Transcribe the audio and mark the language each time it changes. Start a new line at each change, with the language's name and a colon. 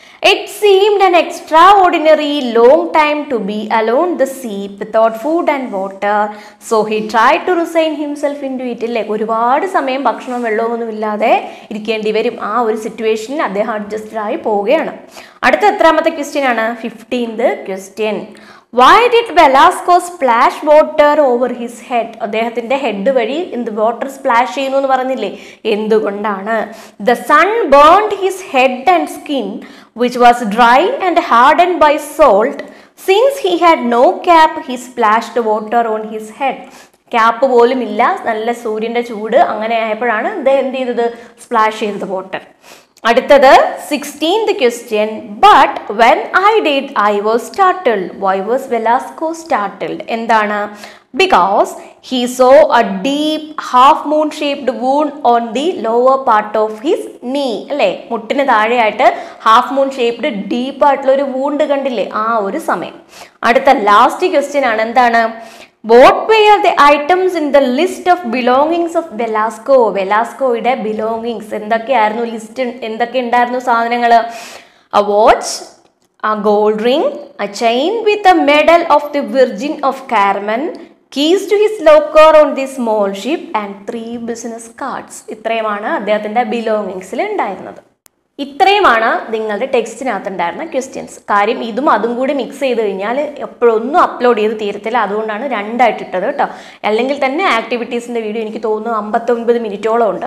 English: It seemed an extraordinary long time to be alone the sea without food and water, so he tried to resign himself into it.
Malayalam: അല്ലേ, ഒരുപാട് സമയം ഭക്ഷണവും വെള്ളമൊന്നും ഇല്ലാതെ ഇരിക്കേണ്ടി വരും. ആ ഒരു സിറ്റുവേഷനിൽ അദ്ദേഹം അഡ്ജസ്റ്റഡ് ആയി പോവുകയാണ്. അടുത്ത എത്രാമത്തെ ക്വസ്റ്റ്യൻ ആണ്? 15th question.
English: Why did Velasco splash water over his head?
Malayalam: അദ്ദേഹത്തിന്റെ ഹെഡ് വഴി എന്ത് വാട്ടർ സ്പ്ലാഷ് ചെയ്യുന്നു എന്ന് പറഞ്ഞില്ലേ, എന്തുകൊണ്ടാണ്?
English: The sun burned his head and skin which was dry and hardened by salt. Since he had no cap, he splashed water on his head.
Malayalam: Cap പോലും ഇല്ല, നല്ല സൂര്യന്റെ ചൂട്, അങ്ങനെ ആയപ്പോഴാണ് അദ്ദേഹം എന്ത് ചെയ്തത്? സ്പ്ലാഷ് ചെയ്തത് വാട്ടർ. അടുത്തത് 16th question.
English: But when I did I was startled. Why was Velasco startled?
Malayalam: എന്താണ്?
English: because he saw a deep half moon shaped wound on the lower part of his knee.
Malayalam: അല്ലേ, മുട്ടിന് താഴെയായിട്ട് half moon shaped deep ആയിട്ടുള്ള ഒരു wound കണ്ടില്ലേ, ആ ഒരു സമയം. അടുത്ത ലാസ്റ്റ് ക്വസ്റ്റ്യൻ ആണ്. എന്താണ്?
English: What were the items in the list of belongings of Velasco?
Malayalam: വെലാസ്കോയുടെ belongings എന്തൊക്കെയായിരുന്നു? ലിസ്റ്റ് എന്തൊക്കെ ഉണ്ടായിരുന്നു സാധനങ്ങൾ?
English: A watch, a gold ring, a chain with a medal of the Virgin of Carmen, keys to his locker on the small ship and 3 business cards.
Malayalam: ഇത്രയുമാണ് അദ്ദേഹത്തിൻ്റെ ബിലോങ്ങിങ്സിൽ ഉണ്ടായിരുന്നത്. ഇത്രയുമാണ് നിങ്ങളുടെ ടെക്സ്റ്റിനകത്ത് ഉണ്ടായിരുന്ന ക്വസ്റ്റ്യൻസ്. കാര്യം ഇതും അതും കൂടി മിക്സ് ചെയ്ത് കഴിഞ്ഞാൽ എപ്പോഴൊന്നും അപ്ലോഡ് ചെയ്ത് തീരത്തില്ല, അതുകൊണ്ടാണ് രണ്ടായിട്ട് ഇട്ടത് കേട്ടോ. അല്ലെങ്കിൽ തന്നെ ആക്ടിവിറ്റീസിൻ്റെ വീഡിയോ എനിക്ക് തോന്നുന്നു 59 മിനിറ്റോളം ഉണ്ട്.